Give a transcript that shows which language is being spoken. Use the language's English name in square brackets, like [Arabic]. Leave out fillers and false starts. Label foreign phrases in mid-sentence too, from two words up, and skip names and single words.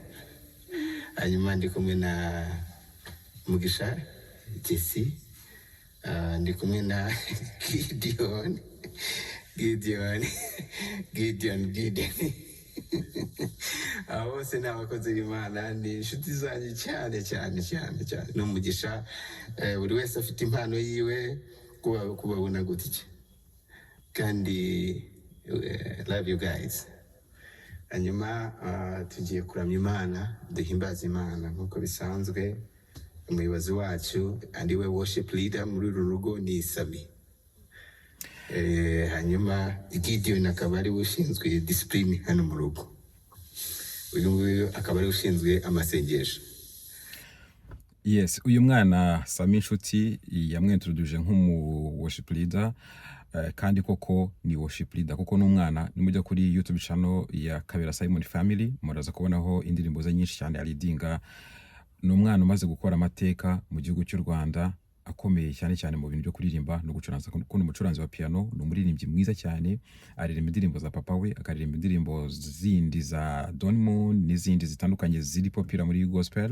[Kinyarwanda] Hanyuma ndi kumwe na Mugisha Jesse, ndi kumwe na Gideon. Abo bose ni abakozi b'Imana, ni inshuti zanjye cyane. N'umugisha, buri wese afite impano yiwe, kubabona gutya. [English] Kandi love you guys. [Kinyarwanda] Hanyuma tugiye kuramya Imana, duhimbaza Imana nk'uko bisanzwe. Umuyobozi wacu andiwe [English] worship leader [Kinyarwanda] muri uru rugo ni Sami. Hanyuma Gideon akaba ari ushinzwe discipline hano mu rugo. Uyu nguyu akaba ari ushinzwe amasengesho. Yes, uyu mwana Sami Nshuti yamwintroduce nk'umu [English] worship leader, [Kinyarwanda] kandi koko ni [English] worship leader [Kinyarwanda] kuko n'umwana nimujya kuri YouTube channel ya Kabera Simon Family muraza kubonaho indirimbo ze nyinshi cyane aridinga. N'umwana umaze gukora amateka mu gihugu cy'u Rwanda, akomeye cyane mu bintu byo kuririmba no gucuranza. Kuko umucuranzi wa piano, ni umuririmbyi mwiza cyane, aririmba indirimbo za papa we, akaririmba indirimbo zindi za Don Moon n'izindi zitandukanye ziri popular muri gospel.